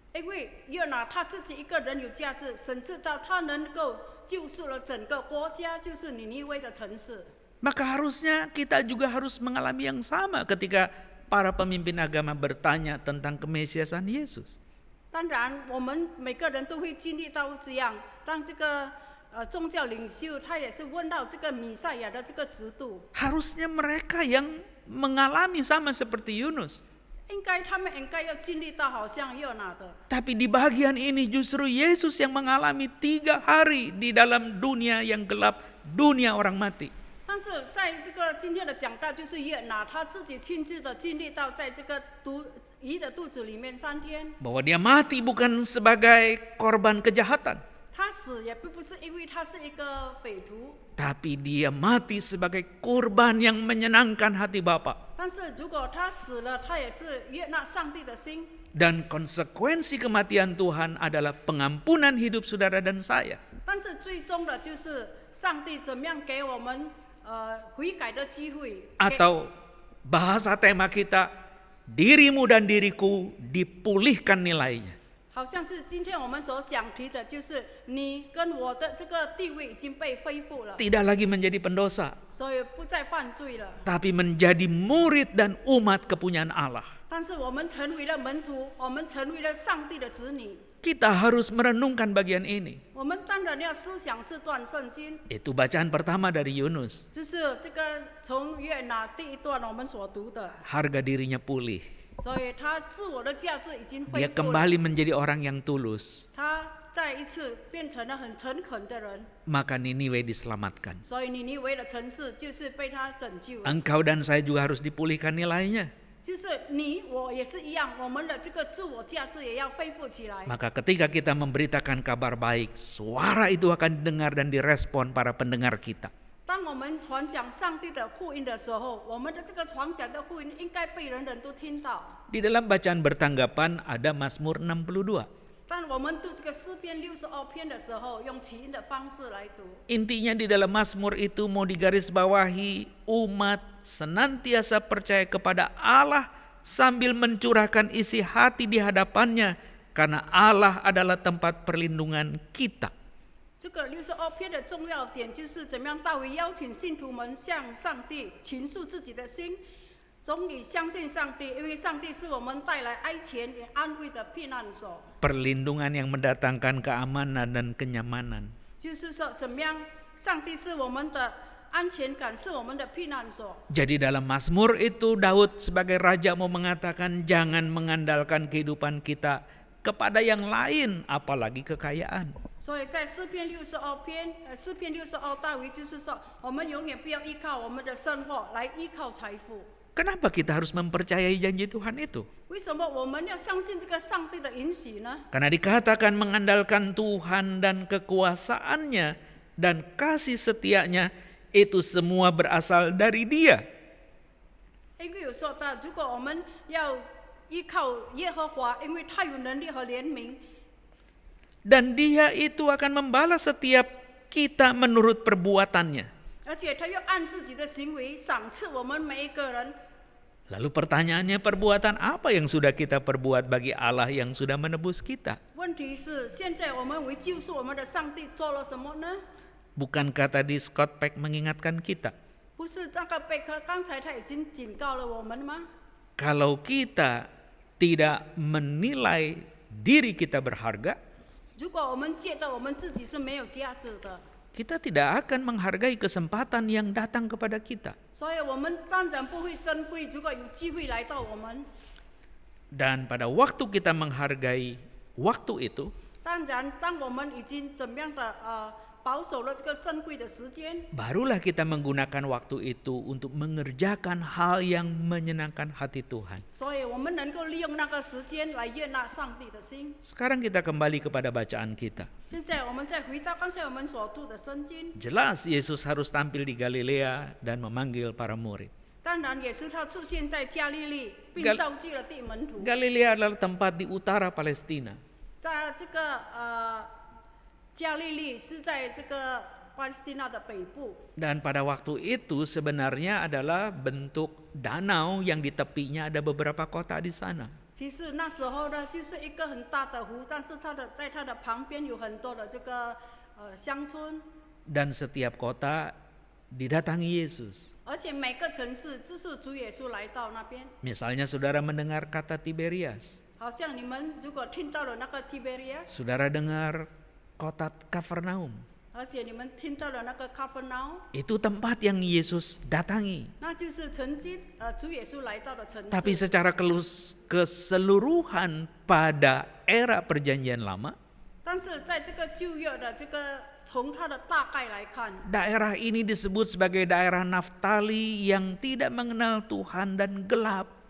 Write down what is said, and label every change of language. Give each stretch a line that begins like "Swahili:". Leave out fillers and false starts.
Chinese: 因为约拿他自己一个人有价值，甚至到他能够救赎了整个国家，就是尼尼微的城市。
Indonesian: Maka harusnya kita juga harus mengalami yang sama ketika para pemimpin agama bertanya tentang kemesiasan Yesus.
Chinese: 当然，我们每个人都会经历到这样。当这个宗教领袖，他也是问到这个弥赛亚的这个制度，
Indonesian: Harusnya mereka yang mengalami sama seperti Yunus.
Chinese: 他们应该要经历到好像约拿的。
Indonesian: Tapi di bagian ini justru Yesus yang mengalami 3 hari di dalam dunia yang gelap, dunia orang mati.
Chinese: 但是在这个今天的讲道，就是约拿他自己亲自的经历到，在这个鱼的肚子里面3天，
Indonesian: Bahwa dia mati bukan sebagai korban kejahatan,
Chinese: 他死也并不是因为他是一个匪徒，
Indonesian: tapi dia mati sebagai kurban yang menyenangkan hati Bapa.
Chinese: 但是如果他死了，他也是悦纳上帝的心。
Indonesian: Dan konsekuensi kematian Tuhan adalah pengampunan hidup saudara dan saya.
Chinese: 但是最终的就是上帝怎么样给我们悔改的机会，
Indonesian: Atau bahasa tema kita, dirimu dan diriku dipulihkan nilainya.
Chinese: 好像是今天我们所讲题的，就是你跟我的这个地位已经被恢复了，
Indonesian: Tidak lagi menjadi pendosa,
Chinese: 所以不再犯罪了。
Indonesian: tapi menjadi murid dan umat kepunyaan Allah.
Chinese: 但是我们成为了门徒，我们成为了上帝的子女，
Indonesian: Kita harus merenungkan bagian ini.
Chinese: 我们当然要思想这段圣经，
Indonesian: Itu bacaan pertama dari Yunus.
Chinese: 就是这个从约拿第一段我们所读的，
Indonesian: Harga dirinya pulih.
Chinese: 所以他自我的价值已经恢
Indonesian: Dia
Chinese: 复了，
Indonesian: kembali menjadi orang yang tulus.
Chinese: 他再一次变成了很诚恳的人，
Indonesian: Maka Niniwe diselamatkan.
Chinese: 所以尼尼微的城市就是被他拯救了。
Indonesian: Engkau dan saya juga harus dipulihkan nilainya.
Chinese: 就是你我也是一样，我们的这个自我价值也要恢复起来。
Indonesian: Maka ketika kita memberitakan kabar baik, suara itu akan didengar dan direspon para pendengar kita.
Chinese: 当我们传讲上帝的福音的时候，我们的这个传讲的福音应该被人人都听到。
Indonesian: Di dalam bacaan bertanggapan ada Mazmur 62.
Chinese: 当我们读这个诗篇62篇的时候，用起音的方式来读。
Indonesian: Intinya di dalam Mazmur itu mau digarisbawahi, umat senantiasa percaya kepada Allah sambil mencurahkan isi hati di hadapannya karena Allah adalah tempat perlindungan kita.
Chinese: 这个62篇的重要点就是怎么样大卫邀请信徒们向上帝倾诉自己的心，终于相信上帝，因为上帝是我们带来哀前也安慰的避难所。
Indonesian: Perlindungan yang mendatangkan keamanan dan kenyamanan.
Chinese: 就是说，怎么样，上帝是我们的安全感，是我们的避难所。
Indonesian: Jadi dalam Mazmur itu Daud sebagai raja mau mengatakan jangan mengandalkan kehidupan kita kepada yang lain apalagi kekayaan.
Chinese: 所以在诗篇62篇，诗篇62大卫就是说，我们永远不要依靠我们的生活来依靠财富。
Indonesian: Kenapa kita harus mempercayai janji Tuhan itu?
Chinese: 为什么我们要相信这个上帝的允许呢？
Indonesian: Karena dikatakan mengandalkan Tuhan dan kekuasaannya dan kasih setianya itu semua berasal dari Dia.
Chinese: 因为有说到，如果我们要依靠耶和华，因为他有能力和怜悯，
Indonesian: Dan Dia itu akan membalas setiap kita menurut perbuatannya.
Chinese: 而且他又按自己的行为赏赐我们每一个人。
Indonesian: Lalu pertanyaannya, perbuatan apa yang sudah kita perbuat bagi Allah yang sudah menebus kita?
Chinese: 问题是，现在我们为救赎我们的上帝做了什么呢？
Indonesian: Bukankah tadi Scott Peck mengingatkan kita?
Chinese: 不是那个贝克刚才他已经警告了我们吗？
Indonesian: Kalau kita tidak menilai diri kita berharga,
Chinese: 如果我们觉得我们自己是没有价值的，
Indonesian: kita tidak akan menghargai kesempatan yang datang kepada kita.
Chinese: 所以我们当然不会珍贵。如果有机会来到我们，
Indonesian: Dan pada waktu kita menghargai waktu itu,
Chinese: 当然当我们已经怎么样的保守了这个珍贵的时间，
Indonesian: barulah kita menggunakan waktu itu untuk mengerjakan hal yang menyenangkan hati Tuhan.
Chinese: 所以我们能够利用那个时间来悦纳上帝的心。
Indonesian: Sekarang kita kembali kepada bacaan kita.
Chinese: 现在我们再回到刚才我们所读的圣经，
Indonesian: Jelas Yesus harus tampil di Galilea dan memanggil para murid.
Chinese: 当然耶稣他出现在加利利，并
Indonesian: Gal-
Chinese: 召集了地门徒。
Indonesian: Galilea adalah tempat di utara Palestina.
Chinese: 在这个加利利是在这个巴勒斯蒂纳的北部，
Indonesian: Dan pada waktu itu sebenarnya adalah bentuk danau yang di tepinya ada beberapa kota di sana.
Chinese: 其实那时候呢，就是一个很大的湖，但是在它的旁边有很多的这个乡村，
Indonesian: Dan setiap kota didatangi Yesus.
Chinese: 而且每个城市就是主耶稣来到那边。
Indonesian: Misalnya saudara mendengar kata Tiberias.
Chinese: 好像你们如果听到了那个 Tiberias，
Indonesian: Saudara dengar kota Kapernaum.
Chinese: 而且你们听到了那个 Capernaum，
Indonesian: Itu tempat yang Yesus datangi.
Chinese: 那就是曾经主耶稣来到的城
Indonesian: Tapi
Chinese: 市。
Indonesian: secara keseluruhan pada era perjanjian lama,
Chinese: 但是在这个旧约的这个从它的大概来看，
Indonesian: daerah ini disebut sebagai daerah Naftali yang tidak mengenal Tuhan dan gelap.